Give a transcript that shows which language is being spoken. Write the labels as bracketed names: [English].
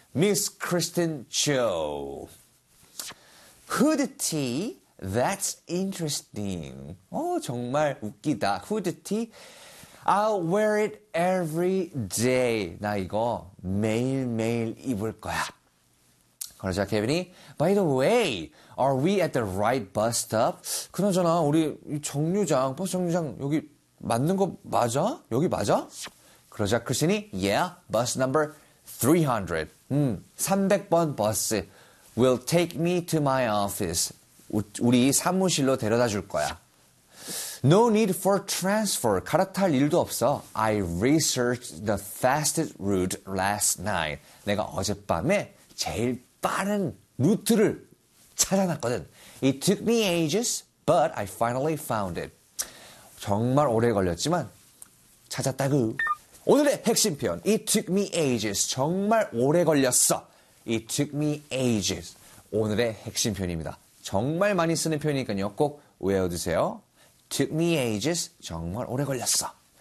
[English] Miss Kristen Cho. Hoodie, that's interesting. [Korean] 어, 정말 웃기다. [English] Hoodie, I'll wear it every day. [Korean] 나 이거 매일매일 입을 거야. 그러자 케빈이, [English] By the way, are we at the right bus stop? [Korean] 그나저나 우리 정류장, 버스 정류장 여기 맞는 거 맞아? 여기 맞아? 그러자 크리스틴이, [English] Yeah, bus number 300. [Korean] 300번 버스 [English] will take me to my office. [Korean] 우리 사무실로 데려다 줄 거야. [English] No need for transfer. [Korean] 갈아탈 일도 없어. [English] I researched the fastest route last night. [Korean] 내가 어젯밤에 제일 빠른 루트를 찾아놨거든. [English] It took me ages, but I finally found it. [Korean] 정말 오래 걸렸지만 찾았다구. 오늘의 핵심 표현, [English] It took me ages. [Korean] 정말 오래 걸렸어. [English] It took me ages. [Korean] 오늘의 핵심 표현입니다. 정말 많이 쓰는 표현이니까요. 꼭 외워두세요. [English] Took me ages. [Korean] 정말 오래 걸렸어.